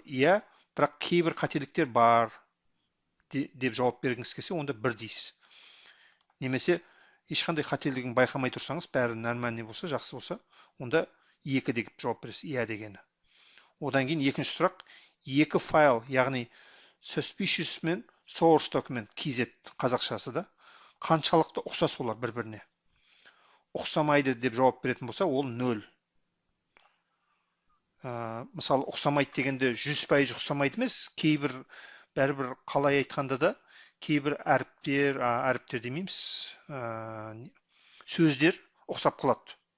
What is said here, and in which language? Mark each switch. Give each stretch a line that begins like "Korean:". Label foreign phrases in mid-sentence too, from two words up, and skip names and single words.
Kazakh: Иә, бірақ кейбір қателіктер бар деп жауап бергіңіз келсе, онда 1 дейсіз. Немесе ешқандай қателігін байқамай тұрсаңыз, бәрі нормальный болса, жақсы болса, онда 2 деп жауап бересіз, иә дегені. Одан кейін екінші сұрақ, екі файл, яғни suspicious мен
English: source document
Kazakh: kz қазақшасы да қаншалықты ұқсас олар бір-біріне. Ұқсамайды деп жауап беретін болса, ол 0. Мысалы, ұқсамайды дегенде 100% ұқсамайды емес, кейбір бәрібір қалай айтқанда да кейбір әріптер демейміз, сөздер ұқсап қалады.